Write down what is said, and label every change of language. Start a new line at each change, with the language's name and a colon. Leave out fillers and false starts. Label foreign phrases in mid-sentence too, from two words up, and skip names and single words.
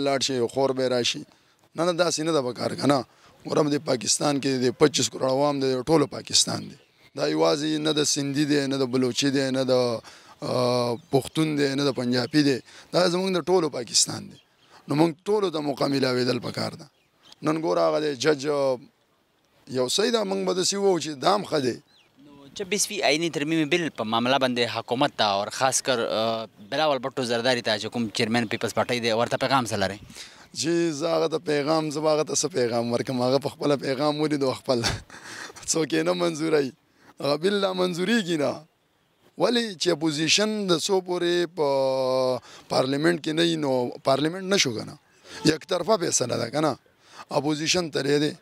Pashto: لاړ شي خور به راشي نه داسې نه ده پکار که نه ورم د پاکستان کې د 25 کروڑ عوام د ټولو پاکستان دی دا یوازې نه د سندي دی نه د بلوچي دی نه د پښتون دی نه د پنجابي دی دا زموږ د ټولو پاکستان دی نو موږ ټولو ته موقع میلاوېدل پکار ده نن ګوره هغه د جج یو صحیح ده موږ به داسې ووایو چې دام ښه دی
Urdu: 26ویں آئینی ترمیمی بل
Pashto: په معامله باندې حکومت ته او خاص کر بلاول بھٹو زرداری ته چې کوم چیرمن پیپلز پارټي دی ورته پیغام سره لري جی زه هغه ته پیغام زه هغه ته څه پیغام ورکړم هغه په خپله پیغام ولیدو خپل څوک یې نه منظوروي هغه بل لا منظوریږي نه ولې چې اپوزیشن د څو پورې په پارلیمنټ کې نه وي نو پارلیمنټ نه شو که نه یک طرفه فیصله ده که نه اپوزیشن ترې دی